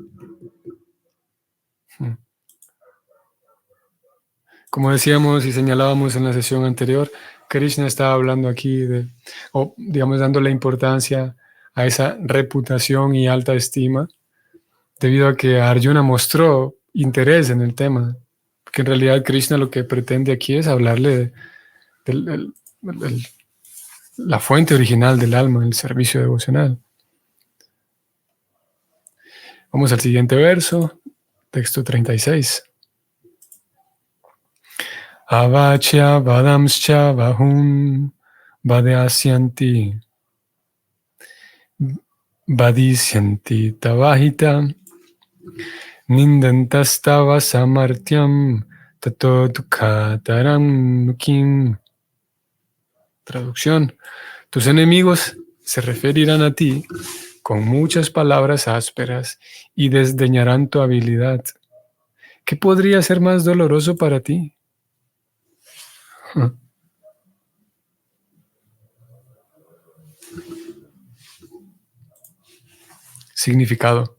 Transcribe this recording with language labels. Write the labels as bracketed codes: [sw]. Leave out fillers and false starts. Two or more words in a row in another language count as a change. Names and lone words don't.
[es] Como decíamos y señalábamos en la sesión anterior, Krishna estaba hablando aquí dándole importancia a esa reputación y alta estima, debido a que Arjuna mostró interés en el tema, que en realidad Krishna lo que pretende aquí es hablarle de la fuente original del alma, el servicio devocional. Vamos al siguiente verso, texto 36. [sa] अवाच्य वादांश्च बहून् वदिष्यन्ति वदिष्यन्ति तवाहिताः निन्दन्तस्तव सामर्थ्यं ततो दुःखतरं नु किम्. [es] Traducción: tus enemigos se referirán a ti con muchas palabras ásperas y desdeñarán tu habilidad. ¿Qué podría ser más doloroso para ti? Significado.